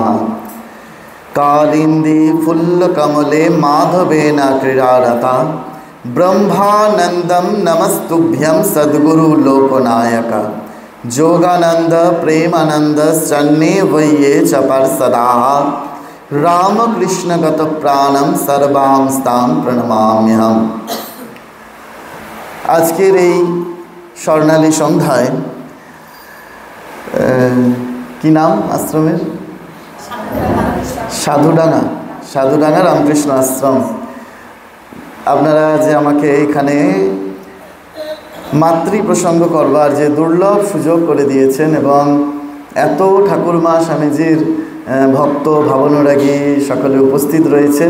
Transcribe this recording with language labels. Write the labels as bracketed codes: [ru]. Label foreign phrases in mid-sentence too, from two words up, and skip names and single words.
[sa] कालिंदी फुल्लकमले माधवेन क्रीडारता ब्रह्मानंदं नमस्तुभ्यं सद्गुरु लोकनायक जोगानंद प्रेमानंद सन्ने वये च पार्षदाः रामकृष्णगत प्राणम सर्वांस्तां प्रणमाम्यहम्। [bn] आजकेर এই স্বর্ণালী সন্ধ্যায় কি নাম আশ্রমের? সাধুডাঙ্গা রামকৃষ্ণ আশ্রম। আপনারা যে আমাকে এখানে মাতৃ প্রসঙ্গ করবার যে দুর্লভ সুযোগ করে দিয়েছেন এবং এত ঠাকুরমা স্বামীজির ভক্ত ভাবনুরাগী সকলে উপস্থিত রয়েছেন।